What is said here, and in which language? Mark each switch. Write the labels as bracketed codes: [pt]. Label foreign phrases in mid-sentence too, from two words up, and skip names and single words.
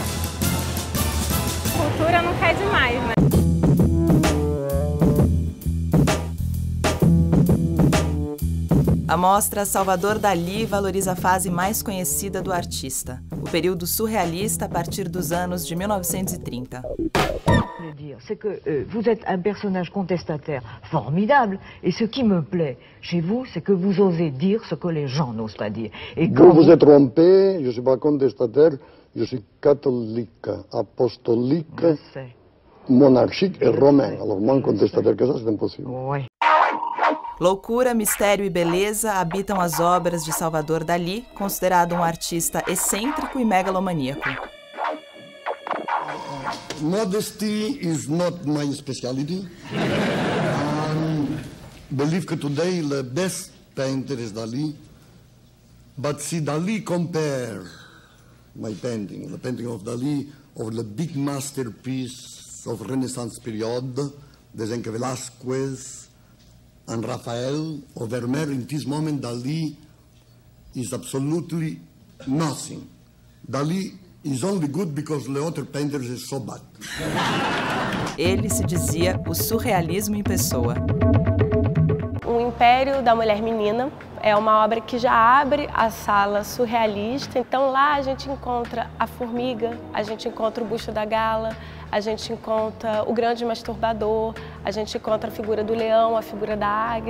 [pt] Cultura não quer demais, né? A mostra Salvador Dalí valoriza a fase mais conhecida do artista, o período surrealista a partir dos anos de 1930. [fr] C'est que vous êtes un personnage contestataire formidable, et ce qui me plaît chez vous, c'est que vous osez dire ce que les gens n'osent pas dire. Et quand vous êtes trompé, je ne suis pas contestataire, je suis catholique, apostolique, monarchique et romain. Alors moins contestataire que ça, c'est impossible. Oui. [pt] Loucura, mistério e beleza habitam as obras de Salvador Dalí, considerado um artista excêntrico e megalomaníaco. [en] Modesty is not my specialty. I believe that today the best painter is Dalí. But see, Dalí compare my painting, the painting of Dalí, of the big masterpiece of Renaissance period, Desenque Velázquez and Raphael, or Vermeer. In this moment, Dalí is absolutely nothing. Dalí is only good because the other painters is so bad. [pt] Ele se dizia o surrealismo em pessoa. O Império da Mulher Menina é uma obra que já abre a sala surrealista. Então lá a gente encontra a formiga, a gente encontra o busto da gala, a gente encontra o grande masturbador, a gente encontra a figura do leão, a figura da águia.